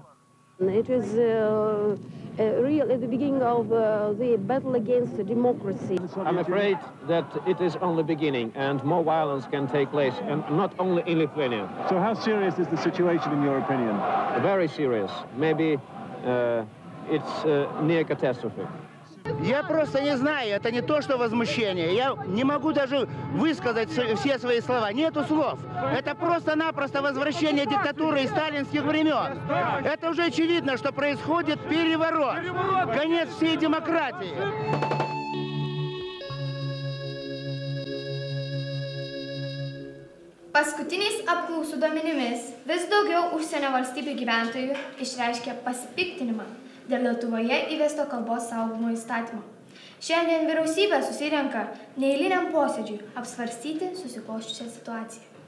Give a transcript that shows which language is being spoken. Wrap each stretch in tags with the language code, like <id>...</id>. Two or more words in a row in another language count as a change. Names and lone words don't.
<en>It is real at the beginning of the battle against democracy. I'm afraid that it is only beginning and more violence can take place, and not only in Lithuania. So how serious is the situation in your opinion? Very serious. Maybe it's near catastrophe.</en> <ru>Я просто не знаю, это не то, что возмущение. Я не могу даже высказать все свои слова. Нету слов. Это просто-напросто возвращение диктатуры и сталинских времен. Это уже очевидно, что происходит переворот. Конец всей демократии.</ru> <lt>Paskutiniais apklausų duomenimis vis daugiau užsienio valstybių gyventojų išreiškia pasipiktinimą dėl Lietuvoje įvesto kalbos saugumo įstatymo. Šiandien vyriausybė susirenka neeiliniam posėdžiui apsvarstyti susiklosčiusią situaciją.</lt>